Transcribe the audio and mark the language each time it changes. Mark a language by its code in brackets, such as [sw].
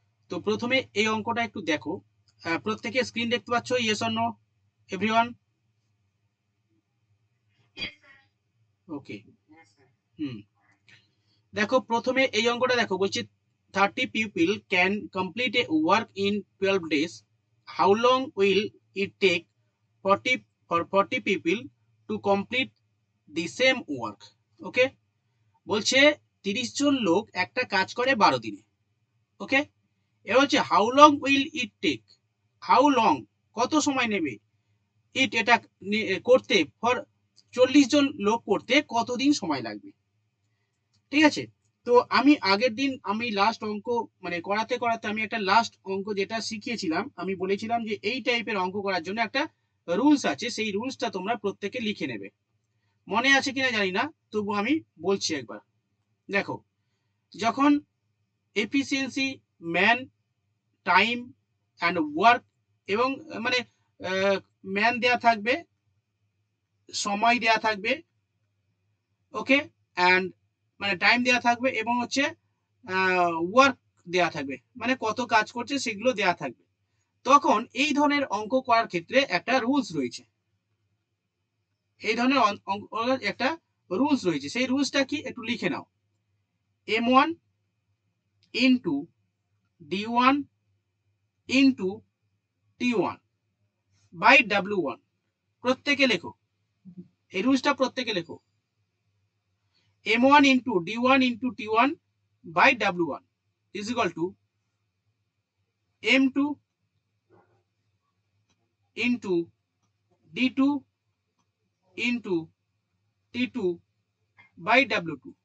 [bn] তো প্রথমে এই অঙ্কটা একটু দেখো। প্রত্যেকে স্ক্রিন দেখতে পাচ্ছ? [en] Yes or no everyone? Okay. [bn] হুম, দেখো প্রথমে এই অঙ্কটা দেখো, বলছে [en] 30 people can complete a work in 12 days. How long will it take 40 for 40 people to complete the same work? [bn] ওকে, বলছে 30 জন লোক একটা কাজ করে 12 দিনে। ওকে, এবার হচ্ছে [en] how long will it take, how long [bn] কত সময় নেবে, ইট এটা করতে, ফর 40 জন লোক করতে কতদিন সময় লাগবে, ঠিক আছে? তো আমি আগের দিন আমি লাস্ট অঙ্ক মানে করাতে করাতে আমি একটা লাস্ট অঙ্ক যেটা শিখিয়েছিলাম, আমি বলেছিলাম যে এই টাইপের অঙ্ক করার জন্য একটা রুলস আছে, সেই রুলসটা তোমরা প্রত্যেকে লিখে নেবে। মনে আছে কিনা জানি না, তবু আমি বলছি একবার। দেখো, যখন efficiency, man, time and work এবং মানে ম্যান দেয়া থাকবে, সময় দেয়া থাকবে, ওকে, অ্যান্ড মানে টাইম দেয়া থাকবে এবং হচ্ছে ওয়ার্ক দেয়া থাকবে, মানে কত কাজ করছে সেগুলো দেয়া থাকবে। তখন এই ধরনের অঙ্ক করার ক্ষেত্রে একটা রুলস রয়েছে, এই ধরনের অঙ্ক একটা রুলস রয়েছে। সেই রুলসটা কি একটু লিখে নাও। M1 into D1 into T1 by W1। প্রত্যেকে লেখো, এই রুলসটা প্রত্যেকে লেখো। M1 into D1 into T1 by W1 [en] is equal to [bn] M2 into D2 into T2 by W2।